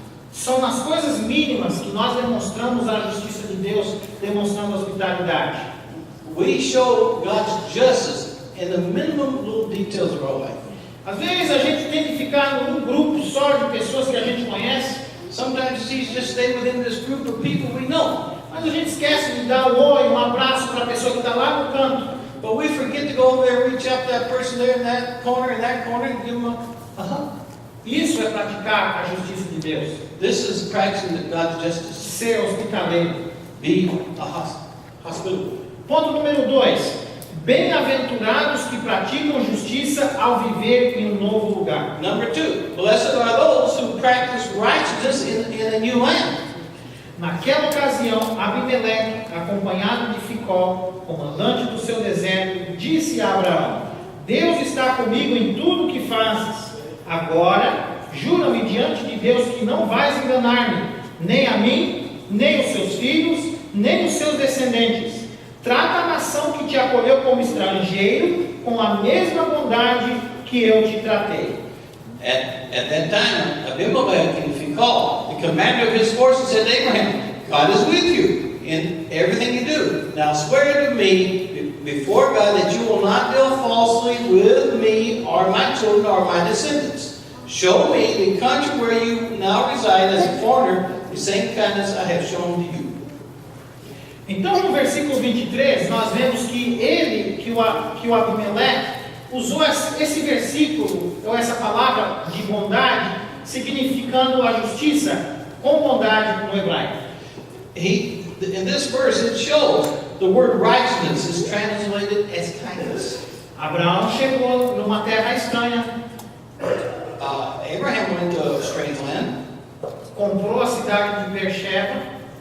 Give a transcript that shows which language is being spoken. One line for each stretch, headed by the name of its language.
Portuguese: São nas coisas mínimas que nós demonstramos a justiça de Deus, demonstrando hospitalidade.
English: We show God's justice in the minimum little details of our life.
Portuguese: Às vezes a gente tem que ficar num grupo só de pessoas que a gente conhece.
English: Sometimes it's just stay within this group of people we know.
Portuguese: Mas a gente esquece de dar um oi, um abraço para a pessoa que está lá no canto.
English: But we forget to go over there, reach out to that person there in that corner, and give them a hug.
Portuguese: Isso é praticar a justiça de Deus.
English: This is practicing God's justice.
Portuguese: Ser hospitaleiro.
English: Be a hospitable.
Portuguese: Ponto número 2. Bem-aventurados que praticam justiça ao viver em um novo lugar.
English: Number 2. Blessed are those who practice righteousness in a new land.
Portuguese: Naquela ocasião, Abimeleque, acompanhado de Ficol, comandante do seu deserto, disse a Abraão: Deus está comigo em tudo que fazes. Agora, jura-me diante de Deus que não vais enganar-me, nem a mim, nem os seus filhos, nem os seus descendentes. Trata a nação que te acolheu como estrangeiro com a mesma bondade que eu te tratei.
English: At that time, Abimelech and Phicol, the commander of his forces, said to Abraham, God is with you in everything you do. Now swear to me before God that you will not deal falsely with me or my children or my descendants. Show me the country where you now reside as a foreigner, the same kindness I have shown to you.
Portuguese: Então, no versículo 23, nós vemos que o Abimeleque usou esse versículo, ou essa palavra de bondade, significando a justiça com bondade no hebraico.
English: In this verse, it shows the word righteousness is translated as kindness.
Portuguese: Abraão chegou numa terra estranha.
English: Abraham went to a strange land.
Portuguese: Comprou a cidade de Beersheba.